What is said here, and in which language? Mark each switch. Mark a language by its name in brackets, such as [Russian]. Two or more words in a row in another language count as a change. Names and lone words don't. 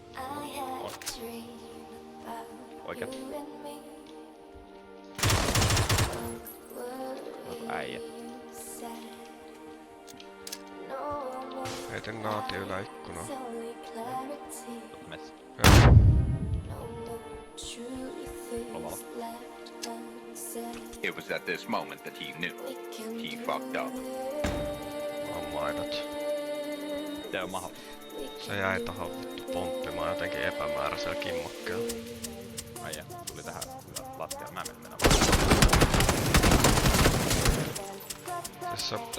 [Finnish] Oikein. Äijä. Heitin naati yläikkunaan. Metsä. Joo. Lomalla. [English] It was at this moment that he knew he fucked up. [Finnish] On maidot. Se on maha. Se jäi tohon vittu pomppimaan jotenkin epämääräisellä kimmokkeella. Äijä, tuli tähän lattialle. Mä menen Tässä